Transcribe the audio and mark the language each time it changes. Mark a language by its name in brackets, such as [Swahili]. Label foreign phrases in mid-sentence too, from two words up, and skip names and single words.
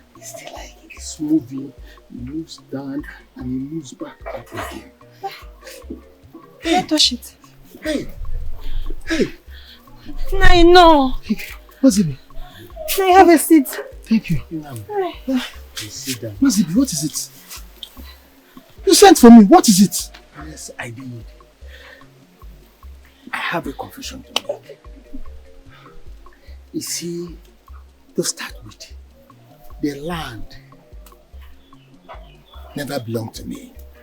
[English] It's still like it's moving. He moves down and he moves back up again. Don't touch it. Hey! Hey! Nai, no. Mazibi. Nai, have a seat. Thank you. You sit down. Mazibi, what is it? You sent for me. What is it? Yes, I did. I have a confession to make. You see, to start with, the land never belonged to me.